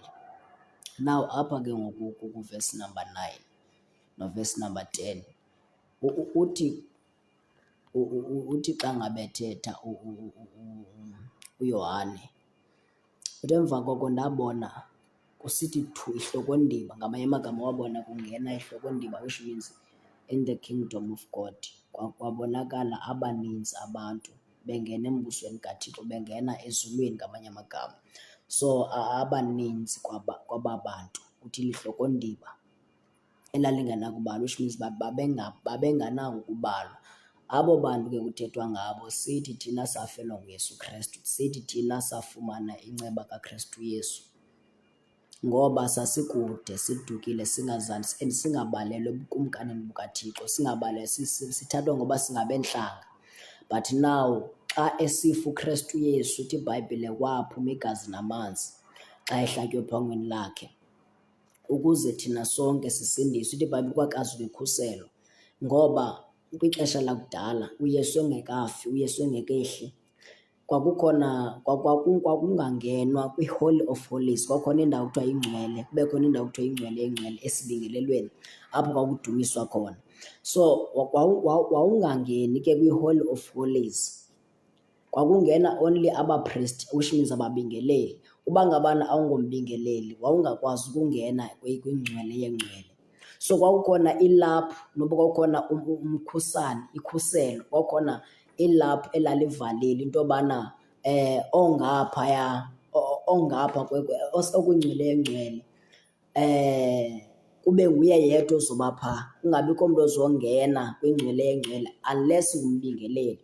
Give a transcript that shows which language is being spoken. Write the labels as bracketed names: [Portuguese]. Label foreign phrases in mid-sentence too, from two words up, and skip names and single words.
[Xhosa] Now apha ke ngoku kuvesi number 9 novesi number 10 uthi xa ngabe ethetha uYohane, uthi emva koko ndabona kusithi thu ihlokondaba, ngamanye amagama wabona kungena ihlokondaba, [English] which means in the kingdom of God [Xhosa] kwabonakala abaninzi abantu bengena embusweni kaThixo, bengena ezulwini ngamanye amagama. So abaninzi kwaba bantu uthi lihlokondaba elalingenakubalwa, [English] which means [Xhosa] babenganako ukubalwa. Abo bantu ke kuthethwa ngabo sithi thina safelwa nguYesu Kristu, sithi thina safumana inceba kaKristu Yesu, ngoba sasikude, sidukile, singazange and singabalelwe ebukumkanini bukaThixo, sithathwa ngoba singabentlanga. [English] But now [Xhosa] xa esifa uKristu Yesu, uthi iBhayibhile kwaphuma igazi namanzi xa ehlatywe ephangweni lakhe, ukuze thina sonke sisindiswe. Uthi iBhayibhile kwakazi ukhuselo, ngoba kwixesha lakudala uYesu engekafi, uYesu engekehli, kwakungangenwa kwi-Holy of Holies. Kwakhona indawo kuthiwa ingcwele, kube khona indawo kuthiwa ingcwele engcwele esibingelelweni, apho kwakudunyiswa khona. So wawungangeni ke kwi-Holy of Holies, kwakungena only abapriest, which means ababingeleli. Uba ngabana awungombingeleli wawungakwazi ukungena kwingcwele yengcwele. So kwakukhona ilaphu noba kwakukhona umkhusane, ikhuselo, kwakukhona ilaphu elalivalile into yobana ongaphaya okwingcwele yengcwele kube nguye yedwa ozoba phaa, kungabikho mntu ozongena kwingcwele yengcwele unless ngumbingeleli.